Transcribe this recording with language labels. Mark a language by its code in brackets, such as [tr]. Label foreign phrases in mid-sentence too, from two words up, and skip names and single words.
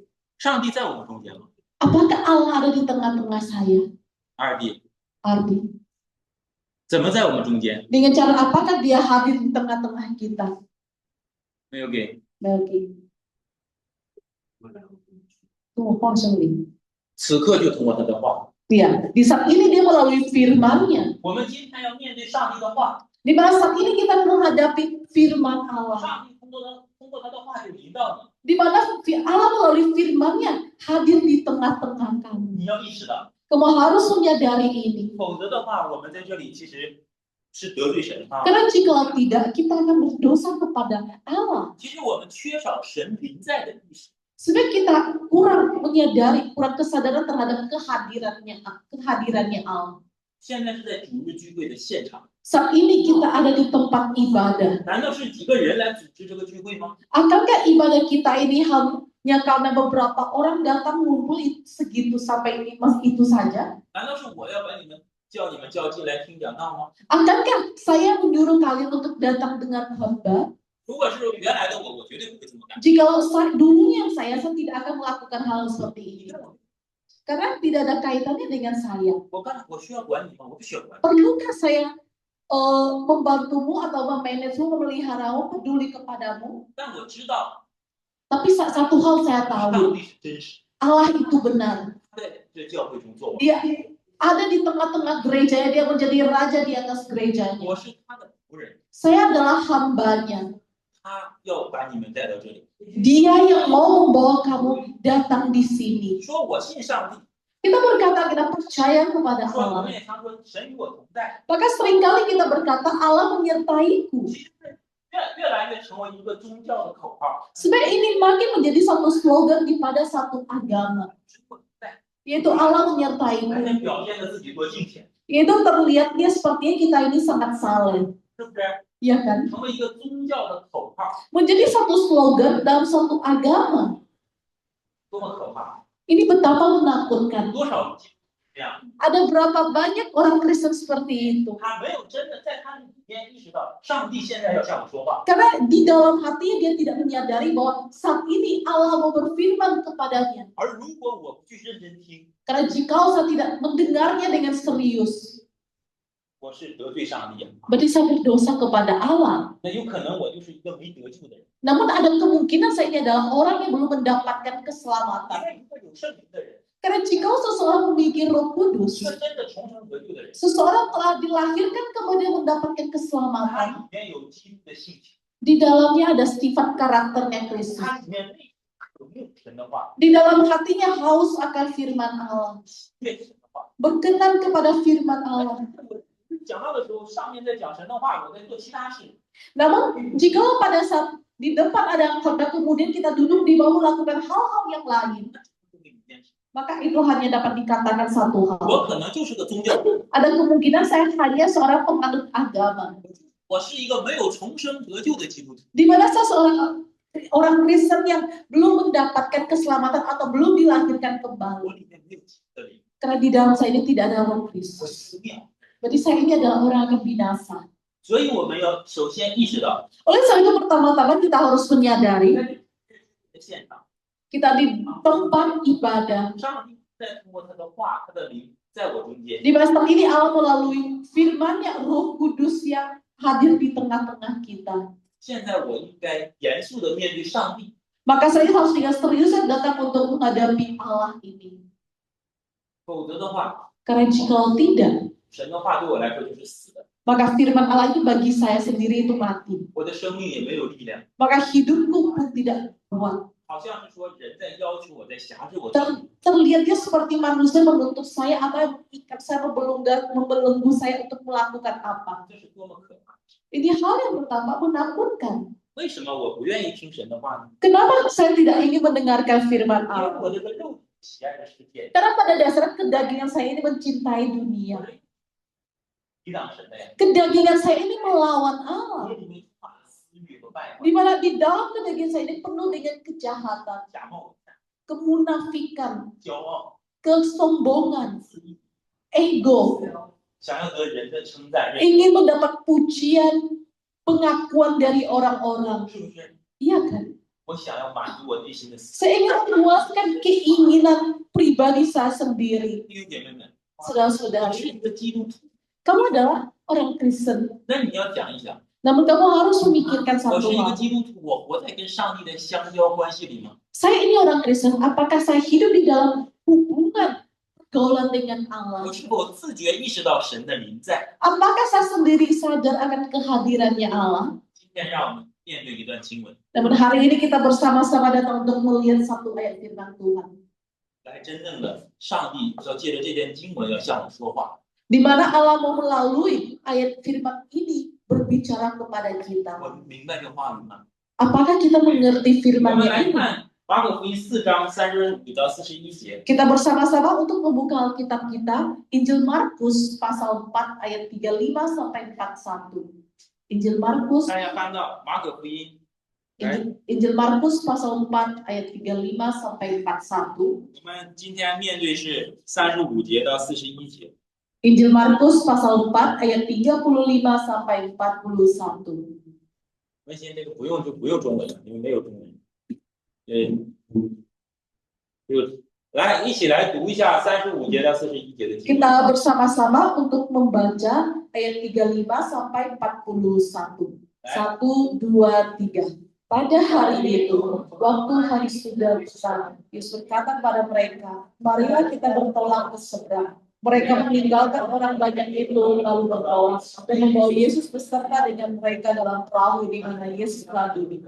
[zh] 上帝在我们中间吗？ [id] Apakah Allah ada di tengah-tengah saya? [zh] 二弟， [id] Arti. [zh] 怎么在我们中间？ [id] Dengan cara apakah dia hadir di tengah-tengah kita? [zh] 没有给。 [id] Bagi. Tunggu kosong nih. [zh] 此刻就通过他的话， [id] Ya, di saat ini dia melalui firman-Nya. [zh] 我们今天要面对上帝的话， [id] Di mana saat ini kita menghadapi firman Allah. [zh] 上帝通过他的话就临到你， [id] Di mana Allah melalui firman-Nya hadir di tengah-tengah kamu. [zh] 你要意识到， [id] Kamu harus menyadari ini. [zh] 否则的话，我们在这里其实是得罪神啊。 [id] Karena jika tidak, kita akan berdosa kepada Allah. [zh] 其实我们缺少神临在的意识。 [id] Sebenarnya kita kurang menyadari, kurang kesadaran terhadap kehadirannya Allah. [zh] 现在是在主日聚会的现场， [id] Saat ini kita ada di tempat ibadah. [zh] 难道是几个人来组织这个聚会吗？ [id] Akankah ibadah kita ini hanya karena beberapa orang datang ngumpul segitu sampai itu saja? [zh] 难道是我要把叫你们叫进来听讲道吗？ [id] Akankah saya menyuruh kalian untuk datang dengan khotbah? [zh] 如果是原来的我绝对不会这么干。 [id] Jikalau dulunya saya tidak akan melakukan hal seperti ini. Karena tidak ada kaitannya dengan saya. [zh] 我需要管你吗？我不需要管你。 [id] Perlukah saya membantumu atau memanagemu, memeliharamu, peduli kepadamu? [zh] 但我知道 [id] Tapi satu hal saya [zh] 上 [id] tahu, [zh] 帝是真实， [id] Allah itu benar. [zh] 他在这教会中做王， [id] Dia ada di tengah-tengah gerejanya, dia menjadi raja di atas gerejanya. [zh] 我是他的仆人， [id] Saya adalah hambanya. [zh] 他要把你们带到这里。 [id] Dia yang mau membawa kamu datang di sini. [zh] 说我信上帝， [id] Kita berkata kita percaya kepada [zh] 说我 [id] Allah. [zh] 们也常说神与我同在。 [id] Maka seringkali kita berkata Allah menyertaiku. [zh] 其实越来越成为一个宗教的口号。 [id] Sebenarnya ini makin menjadi satu slogan pada satu agama, yaitu Allah [zh] 而 [id] menyertaimu. [zh] 且表现的自己多敬虔， [id] Yaitu terlihat dia sepertinya kita ini sangat saleh, [zh] 是不是？ [id] ya kan? [zh] 成为一个宗教的口号， [id] Menjadi satu slogan dalam satu agama. [zh] 多么可怕！ [id] Ini betapa menakutkan. [zh] 多少这样， [id] Ada berapa banyak orang Kristen seperti itu? [zh] 他没有真的在他里面意识到，上帝现在要向我说话。 [id] Karena di dalam hatinya dia tidak menyadari bahwa saat ini Allah mau berfirman kepadanya. [zh] 而如果我不去认真听， [id] Karena jika saya tidak mendengarnya dengan serius, [zh] 我是得罪上帝啊， [id] berarti saya berdosa kepada Allah. [zh] 那有可能我就是一个没得救的人。 [id] Namun ada kemungkinan saya ini adalah orang yang belum mendapatkan [zh] 因 [id] keselamatan. [zh] 为一个有圣灵的人， [id] Karena jika seseorang memiliki Roh [zh] 一 [id] Kudus, [zh] 个真的重生得救的人， [id] seseorang telah dilahirkan kemudian mendapatkan [zh] 他 [id] keselamatan. [zh] 里面有基督的性情， [id] Di dalamnya ada sifat karakternya Kristus. [zh] 他里面有没有神的话， [id] Di dalam hatinya haus akan firman Allah, [zh] 对神的话。 [id] berkenan kepada firman Allah. [zh] 讲到的时候，上面在讲神的话，我在做其他事。 [id] Namun jika pada saat di depan ada khotbah kemudian kita duduk di bawah melakukan hal-hal yang lain, maka itu hanya dapat dikatakan satu hal. [zh] 我可能就是个宗教人， [id] Ada kemungkinan saya hanya seorang penganut agama, [zh] 我是一个没有重生得救的基督徒。 [id] di mana saya seorang orang Kristen yang belum mendapatkan keselamatan atau belum dilahirkan [zh] 我 [id] kembali. [zh] 里面没有基督的灵， [id] Karena di dalam saya ini tidak ada Roh [zh] 我 [id] Kristus. [zh] 死掉。 [id] Berarti saya ini adalah orang yang binasa. [zh] 所以我们要首先意识到， [id] Oleh sebab itu pertama-tama kita harus menyadari [zh] 在现场， [id] kita di tempat ibadah. [zh] 上帝在通过他的话、他的灵，在我中间。 [id] Di masa ini Allah melalui firman-Nya, Roh Kudus yang hadir di tengah-tengah kita. [zh] 现在我应该严肃的面对上帝， [id] Maka saya harus dengan serius datang untuk menghadapi Allah ini. [zh] 否则的话， [id] Karena jika tidak, [zh] 神的话对我来说就是死的， [id] maka firman Allah itu bagi saya sendiri itu mati. [zh] 我的生命也没有力量， [id] Maka hidupku pun tidak kuat. [zh] 好像是说人在要求我，在辖制我。 [id] Terlihatnya seperti manusia menuntut saya atau mengikat saya, membelenggu saya untuk melakukan apa. [zh] 这是多么可怕！ [id] Ini hal yang pertama menakutkan. [zh] 为什么我不愿意听神的话呢？ [id] Kenapa saya tidak ingin mendengarkan firman [zh] 因为 [id] Allah? [zh] 我这个肉体喜爱的世界， [id] Karena pada dasarnya kedagingan saya ini mencintai dunia. [zh] 抵挡神的呀。 [id] Kedagingan saya ini melawan Allah. [zh] 这里面充满了私欲和败坏， [id] Di mana di dalam kedagingan saya ini penuh dengan kejahatan, [zh] 假冒伪善、 [id] kemunafikan, [zh] 骄傲、 [id] kesombongan, [zh] 自义， [id] ego, [zh] 想要得人的称赞、认 [id] ingin mendapat pujian, pengakuan dari orang-orang. [zh] 是不是？ [id] Iya kan? [zh] 我想要满足我内心的私 [id] Saya ingin memuaskan keinginan pribadi saya sendiri. [zh] 欲。弟兄姐妹们， [id] Saudara-saudara, [zh] 你是一个基督徒， [id] kamu adalah orang Kristen. [zh] 那你要讲一讲， [id] Namun kamu harus memikirkan [zh] 我 [id] satu [zh] 是一个 [id] hal. [zh] 基督徒，我活在跟上帝的相交关系里吗？ [id] Saya ini orang Kristen, apakah saya hidup di dalam hubungan pergaulan dengan [zh] 我 [id] Allah? [zh] 是否自觉意识到神的灵在？ [id] Apakah saya sendiri sadar akan kehadirannya Allah? [zh] 今天让我们面对一段经文， [id] Namun hari ini kita bersama-sama datang untuk melihat satu ayat firman Tuhan. [zh] 来真正的上帝要借着这段经文要向我说话。 [id] Di mana Allah mau melalui ayat firman ini berbicara kepada [zh] 我 [id] kita. [zh] 明白这话语吗？ [id] Apakah kita mengerti [zh] 我们 [id] firman-Nya [zh] 来 [id] ini? [zh] 看马可福音4章35到41节。 [id] Kita bersama-sama untuk membuka Alkitab kita, Injil Markus pasal 4 ayat 35 sampai 41. Injil Markus [zh] 大家翻到马可福音，来， [id] Injil Markus pasal 4 ayat 35 sampai 41. [zh] 我们今天面对是35节到41节。 [id] Injil Markus pasal 4 ayat 35 sampai 41. [zh] 文心这个不用就不用中文了，因为没有中文。来一起来读一下35节到41节的经文。 [id] Kita bersama-sama untuk membaca ayat 35 sampai 41. 1, 2, 3. Pada hari itu, waktu hari sudah besar, Yesus berkata kepada mereka, marilah kita bertolak ke seberang. Mereka meninggalkan orang banyak itu lalu bertolak dan membawa Yesus beserta dengan mereka dalam perahu di mana Yesus telah duduk.